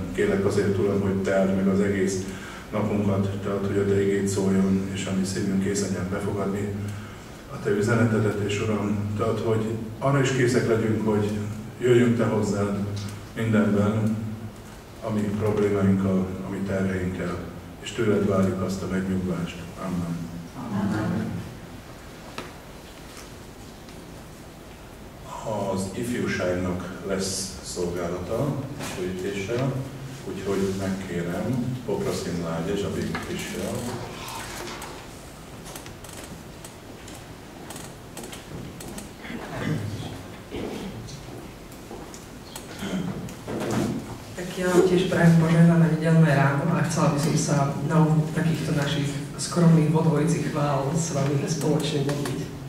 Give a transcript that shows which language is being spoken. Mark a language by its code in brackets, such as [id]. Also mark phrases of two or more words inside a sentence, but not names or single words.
[hu] Kérlek azért, Uram, hogy te áld meg az egész napunkat, te add, hogy a te igéd szóljon, és a mi szívünk kész legyen befogadni a te üzenetedet, és Uram, te add, hogy arra is készek legyünk, hogy jöjjünk te hozzád mindenben, a mi problémáinkkal, a mi terheinkkel, és tőled várjuk azt a megnyugvást. Amen. Amen. Az ifjúságnak lesz szolgálata, újítéssel, úgyhogy megkérem Popraszin Lágy és a Bigfissel. [sk] Tak ja vám tiež prajem požehnané nedeľné ráno a chcela by som sa na úvod takýchto našich skromných vodvojicích chvál s vami spoločne modliť.